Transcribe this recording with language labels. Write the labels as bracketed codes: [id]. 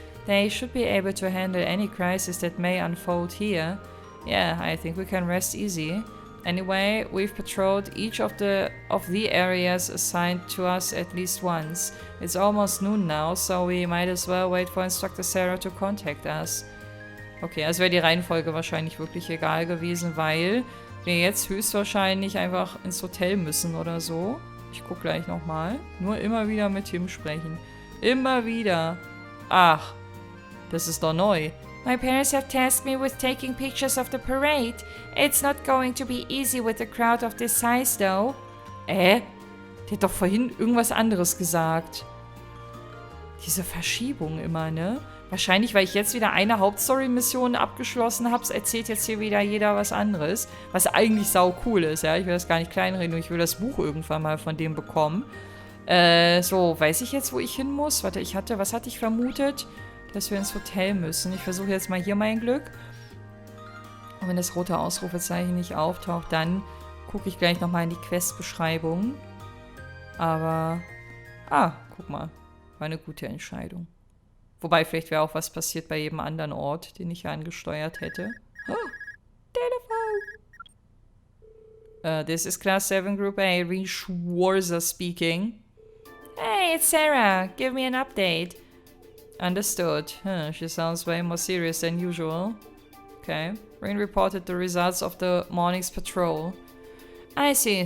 [en] They should be able to handle any crisis that may unfold here. Yeah, I think we can rest easy. Anyway, we've patrolled each of the areas assigned to us at least once. It's almost noon now, so we might as well wait for Instructor Sarah to contact us. [de] Okay, also wäre die Reihenfolge wahrscheinlich wirklich egal gewesen, weil wir jetzt höchstwahrscheinlich einfach ins Hotel müssen oder so. Ich guck gleich nochmal. Nur immer wieder mit Tim sprechen. Immer wieder. Ach, das ist doch neu. [en] My parents have tasked me with taking pictures of the parade. It's not going to be easy with a crowd of this size, though. [de] Der hat doch vorhin irgendwas anderes gesagt. Diese Verschiebung immer, ne? Wahrscheinlich, weil ich jetzt wieder eine Hauptstory-Mission abgeschlossen habe, erzählt jetzt hier wieder jeder was anderes. Was eigentlich sau cool ist, ja. Ich will das gar nicht kleinreden, ich will das Buch irgendwann mal von dem bekommen. So, weiß ich jetzt, wo ich hin muss? Warte, was hatte ich vermutet? Dass wir ins Hotel müssen. Ich versuche jetzt mal hier mein Glück. Und wenn das rote Ausrufezeichen nicht auftaucht, dann gucke ich gleich nochmal in die Questbeschreibung. Aber, guck mal. War eine gute Entscheidung. Wobei, vielleicht wäre auch was passiert bei jedem anderen Ort, den ich angesteuert hätte. Oh, Telefon! [en] This is Class 7 Group A, Reen Schwarzer speaking. Hey, it's Sarah. Give me an update. Understood. She sounds way more serious than usual. Okay. Reen reported the results of the morning's patrol. I see.